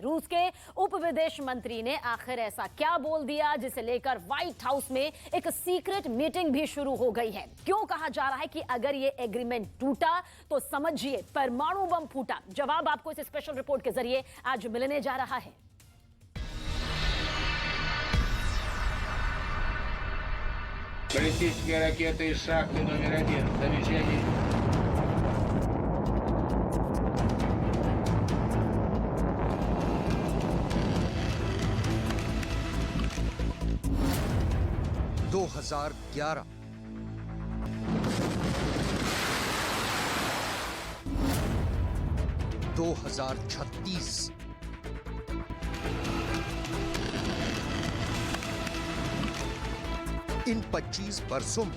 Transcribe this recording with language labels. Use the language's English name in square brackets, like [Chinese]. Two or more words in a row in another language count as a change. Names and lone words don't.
[Hindi] रूस के उप विदेश मंत्री ने आखिर ऐसा क्या बोल दिया जिसे लेकर व्हाइट हाउस में एक [English] secret meeting [Hindi] भी शुरू हो गई है। क्यों कहा जा रहा है कि अगर ये एग्रीमेंट टूटा तो समझिए परमाणु बम फूटा? जवाब आपको इस [English] special report [Hindi] के जरिए आज मिलने जा रहा है। [Russian] Баллистическая ракета из шахты номер 1. Замечание. [Hindi] दो 2011 2036 इन 25 वर्षों में